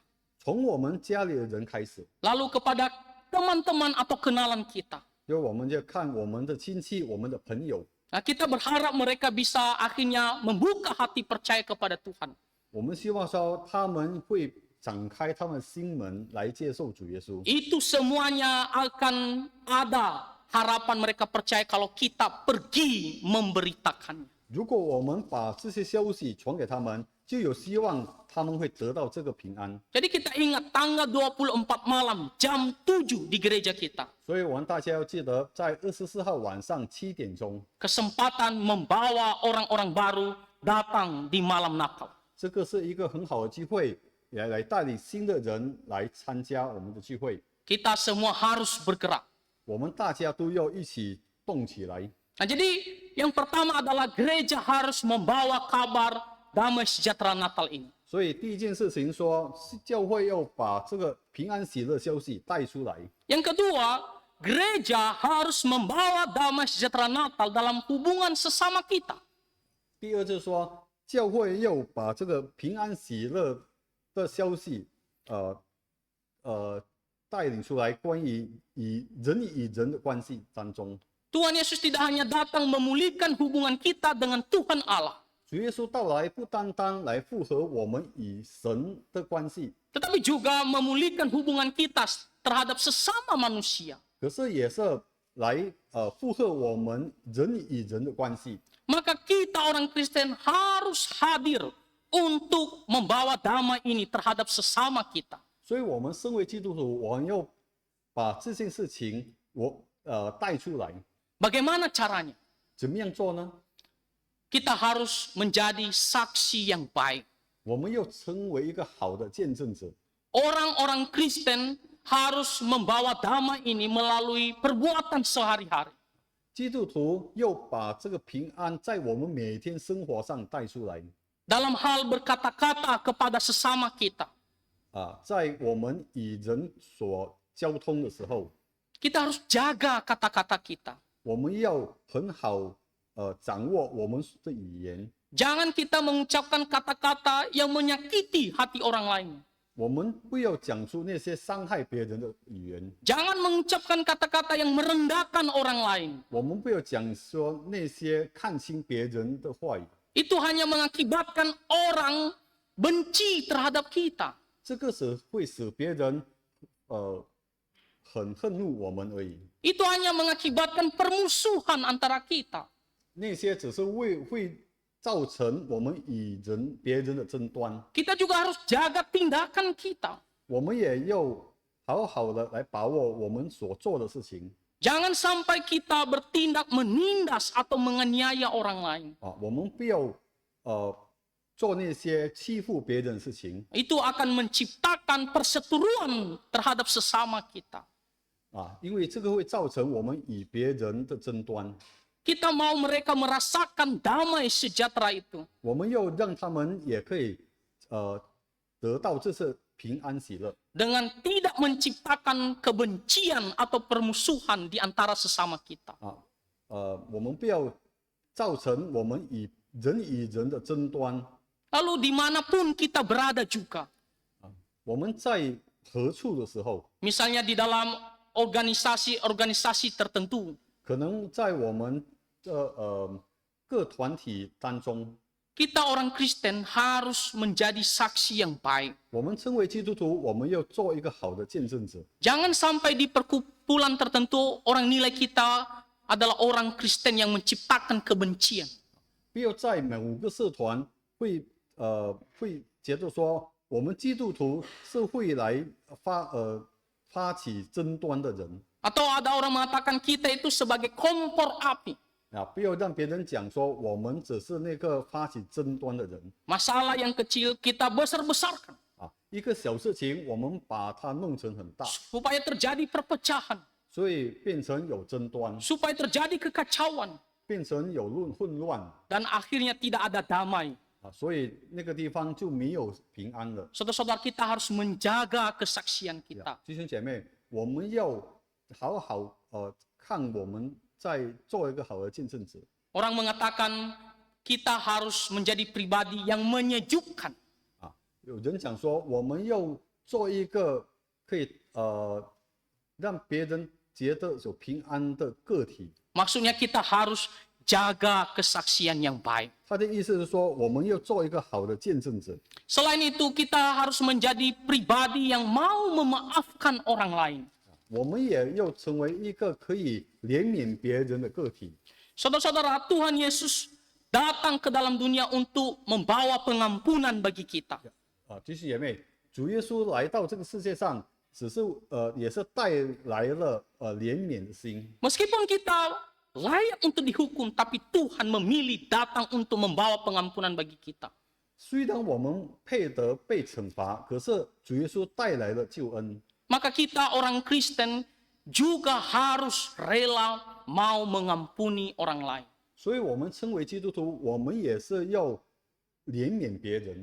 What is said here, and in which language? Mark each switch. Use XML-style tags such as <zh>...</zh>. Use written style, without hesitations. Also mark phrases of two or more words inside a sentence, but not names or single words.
<zh>从我们家里的人开始，</zh> <id>Lalu kepada teman-teman atau kenalan kita.</id> <zh>就我们就看我们的亲戚、我们的朋友，</zh> <id>Nah, kita berharap mereka bisa akhirnya membuka hati percaya kepada Tuhan.</id> <zh>我们希望说他们会展开他们心门来接受主耶稣。</zh> <id>Itu semuanya akan ada harapan mereka percaya kalau kita pergi memberitakannya.</id> <zh>如果我们把这些消息传给他们，就有希望他们会得到这个平安。</zh> <id>Jadi kita ingat tanggal 24 malam jam 7 di gereja kita.</id> <zh>所以我们大家要记得，在24号晚上7点钟，</zh> <id>Kesempatan membawa orang-orang baru datang di malam Natal.</id> <zh>这个是一个很好的机会，也来带领新的人来参加我们的聚会。</zh> <id>Kita semua harus bergerak.</id> <zh>我们大家都要一起动起来。</zh> <id>Nah, jadi yang pertama adalah gereja harus membawa kabar damai sejahtera Natal ini.</id> <zh>所以第一件事情说，教会要把这个平安喜乐消息带出来。</zh> <id>Yang kedua, gereja harus membawa damai sejahtera Natal dalam hubungan sesama kita.</id> <zh>第二就是说，教会要把这个平安喜乐的消息，带领出来，关于与人的关系当中。</zh> <id>Tuhan Yesus tidak hanya datang memulihkan hubungan kita dengan Tuhan Allah,</id> <zh>主耶稣到来不单单来复合我们与神的关系，</zh> <id>tetapi juga memulihkan hubungan kita terhadap sesama manusia.</id> <zh>可是也是来复合我们人与人的关系。</zh> <id>Maka kita orang Kristen harus hadir untuk membawa damai ini terhadap sesama kita.</id> <zh>所以，我们身为基督徒，我们要把这件事情带出来。</zh> <id>Bagaimana caranya?</id> <zh>怎么样做呢？</zh> <id>Kita harus menjadi saksi yang baik.</id> <zh>我们要成为一个好的见证者。</zh> <id>Orang-orang Kristen harus membawa damai ini melalui perbuatan sehari-hari.</id> <zh>基督徒要把这个平安在我们每天生活上带出来。</zh> <id>Dalam hal berkata-kata kepada sesama kita.</id> <zh>在我们与人所交通的时候，</zh> <id>Kita harus jaga kata-kata kita.</id> <zh>我们要很好掌握我们的语言。</zh> <id>Jangan kita mengucapkan kata-kata yang menyakiti hati orang lain.</id> <zh>我们不要讲出那些伤害别人的语言。</zh> <id>Jangan mengucapkan kata-kata yang merendahkan orang lain.</id> <zh>我们不要讲说那些看轻别人的话语。</zh> <id>Itu hanya mengakibatkan orang benci terhadap kita.</id> <zh>这个会使别人很恨怒我们而已。</zh> <id>Itu hanya mengakibatkan permusuhan antara kita.</id> <zh>那些只是会造成我们与别人的争端。</zh> <id>Kita juga harus jaga tindakan kita.</id> <zh>我们也要好好的来把握我们所做的事情。</zh> <id>Jangan sampai kita bertindak menindas atau menganiaya orang lain.</id> <zh>我们不要做那些欺负别人的事情。</zh> <id>Itu akan menciptakan perseteruan terhadap sesama kita.</id> <zh>因为这个会造成我们与别人的争端。</zh> <id>Kita mau mereka merasakan damai sejahtera itu.</id> <zh>我们要让他们也可以得到这次平安喜乐。</zh> <id>Dengan tidak menciptakan kebencian atau permusuhan di antara sesama kita.</id> <zh>我们不要造成我们与人的争端。</zh> <id>Lalu dimanapun kita berada juga.</id> <zh>我们在何处的时候，</zh> <id>Misalnya di dalam organisasi-organisasi tertentu.</id> <zh>可能在我们的各团体当中，</zh> <id>Kita orang Kristen harus menjadi saksi yang baik.</id> <zh>我们身为基督徒，我们要做一个好的见证者。</zh> <id>Jangan sampai di perkumpulan tertentu orang nilai kita adalah orang Kristen yang menciptakan kebencian.</id> <zh>不要在某个社团会觉得说，我们基督徒是会来发起争端的人。</zh> <id>Atau ada orang mengatakan kita itu sebagai kompor api.</id> <zh>不要让别人讲说我们只是那个发起争端的人。</zh> <id>Masalah yang kecil kita besar-besarkan.</id> <zh>一个小事情我们把它弄成很大，</zh> <id>Supaya terjadi perpecahan.</id> <zh>所以变成有争端，</zh> <id>Supaya terjadi kekacauan.</id> <zh>变成有混乱</zh> <id>Dan akhirnya tidak ada damai.</id> <zh>所以那个地方就没有平安了。</zh> <id>Saudara-saudara kita harus menjaga kesaksian kita.</id> <zh>弟兄姐妹，我们要好好看我们在做一个好的见证者。</zh> <id>Orang mengatakan kita harus menjadi pribadi yang menyejukkan.</id> <zh>有人讲说，我们要做一个可以让别人觉得有平安的个体。</zh> <id>Maksudnya kita harus jaga kesaksian yang baik.</id> <zh>他的意思是说，我们要做一个好的见证者。</zh> <id>Selain itu, kita harus menjadi pribadi yang mau memaafkan orang lain.</id> <zh>我们也要成为一个可以怜悯别人的个体。</zh> <id>Saudara-saudara, Tuhan Yesus datang ke dalam dunia untuk membawa pengampunan bagi kita.</id> <zh>弟兄姐妹，主耶稣来到这个世界上，也是带来了怜悯的心。</zh> <id>Meskipun kita layak untuk dihukum, tapi Tuhan memilih datang untuk membawa pengampunan bagi kita.</id> <zh>虽然我们配得被惩罚，可是主耶稣带来了救恩。</zh> <id>Maka kita orang Kristen juga harus rela mau mengampuni orang lain.</id> <zh>所以，我们称为基督徒，我们也是要怜悯别人。</zh>